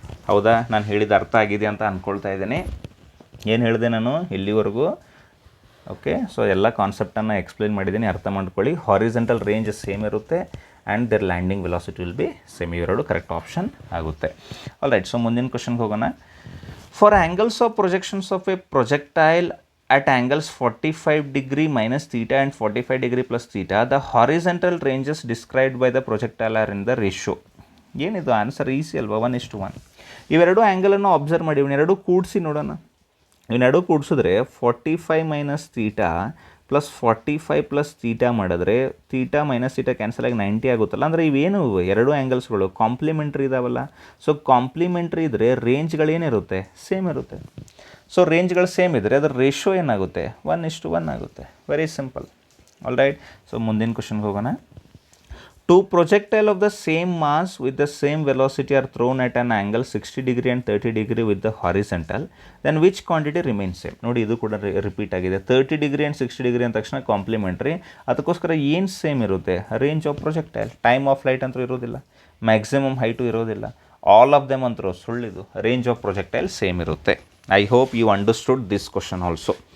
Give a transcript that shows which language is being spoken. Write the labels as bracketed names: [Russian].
[Kannada] ಹೌದಾ, ನಾನು ಹೇಳಿದ ಅರ್ಥ ಆಗಿದೆ ಅಂತ ಅಂದ್ಕೊಳ್ತಾ ಇದ್ದೀನಿ. ಏನು ಹೇಳಿದೆ ನಾನು ಇಲ್ಲಿವರೆಗೂ? ಓಕೆ, ಸೊ ಎಲ್ಲ ಕಾನ್ಸೆಪ್ಟನ್ನು ಎಕ್ಸ್ಪ್ಲೇನ್ ಮಾಡಿದ್ದೀನಿ, ಅರ್ಥ ಮಾಡ್ಕೊಳ್ಳಿ. ಹಾರಿಸೆಂಟಲ್ ರೇಂಜ್ ಸೇಮ್ ಇರುತ್ತೆ [English] And their landing velocity will be same. [Kannada] ಇವೆರಡು ಕರೆಕ್ಟ್ ಆಪ್ಷನ್ ಆಗುತ್ತೆ. ಆಲ್ ರೈಟ್, ಸೊ ಮುಂದಿನ ಕ್ವಶನ್ಗೆ ಹೋಗೋಣ. [English] For angles of projections of a projectile at angles 45 degree minus theta and 45 degree plus theta, the horizontal ranges described by the projectile are in the ratio. [Kannada] ಏನಿದು answer easy ಅಲ್ವಾ, 1:1. ಇವೆರಡು ಆ್ಯಂಗಲನ್ನು observe ಮಾಡಿ, ಇವನ್ನೆರಡು ಕೂಡಿಸಿ ನೋಡೋಣ. ಇವನ್ನೆರಡು ಕೂಡಿಸಿದ್ರೆ 45 minus theta plus 45 plus theta ಮಾಡಿದ್ರೆ theta minus theta cancel ಆಗಿ 90 ಆಗುತ್ತಲ್ಲ. ಅಂದರೆ ಇವೇನು ಎರಡು ಆ್ಯಂಗಲ್ಸ್ಗಳು ಕಾಂಪ್ಲಿಮೆಂಟ್ರಿ ಇದಾವಲ್ಲ. ಸೊ ಕಾಂಪ್ಲಿಮೆಂಟ್ರಿ ಇದ್ದರೆ ರೇಂಜ್ಗಳೇನಿರುತ್ತೆ, ಸೇಮ್ ಇರುತ್ತೆ. ಸೊ ರೇಂಜ್ಗಳು ಸೇಮ್ ಇದ್ದರೆ ಅದರ ರೇಷೋ ಏನಾಗುತ್ತೆ, 1:1 ಆಗುತ್ತೆ. Very simple. All right, so ಮುಂದಿನ ಕ್ವಶನ್ಗೆ ಹೋಗೋಣ. [English] 2 projectiles of the same mass with the same velocity are thrown at an angle 60 degree and 30 degree with the horizontal, then which quantity remains same? [Kannada] ನೋಡಿ, ಇದು ಕೂಡ repeat ಆಗಿದೆ. 30 degree and 60 degree ಅಂದ ತಕ್ಷಣ complimentary, ಅದಕ್ಕೋಸ್ಕರ ಏನು ಸೇಮ್ ಇರುತ್ತೆ, range of projectile. Time of flight ಅಂತೂ ಇರೋದಿಲ್ಲ, ಮ್ಯಾಕ್ಸಿಮಮ್ ಹೈಟು ಇರೋದಿಲ್ಲ, [English] all of them [Kannada] ಅಂತೂ ಸುಳ್ಳಿದು. [English] range of projectile same [Kannada] ಇರುತ್ತೆ. [English] I hope you understood this question also.